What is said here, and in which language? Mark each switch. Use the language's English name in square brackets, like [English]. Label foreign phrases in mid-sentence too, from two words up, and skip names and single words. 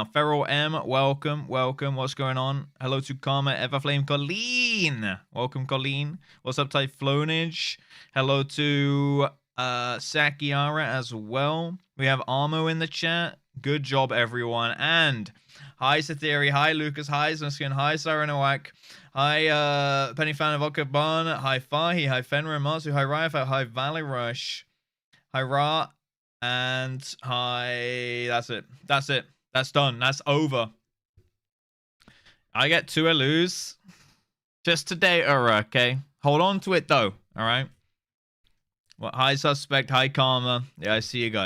[English] Feral M, welcome. What's going on? Hello to Karma, Everflame, Colleen. Welcome, Colleen. What's up, Typhlonage? Hello to Sakiara as well. We have Armo in the chat. Good job, everyone. And hi, Satheri. Hi, Lucas. Hi, Zuskin. Hi, Saranowak. Hi, Penny Fan of Okaban. Hi, Fahi. Hi, Fenrir Matsu. Hi, Ryafat. Hi, Valley Rush. Hi, Ra. And hi. That's it. That's done. That's over. I get 2 lose. Just today, okay? Hold on to it, though. All right? Well, hi, Suspect. Hi, Karma. Yeah, I see you guys.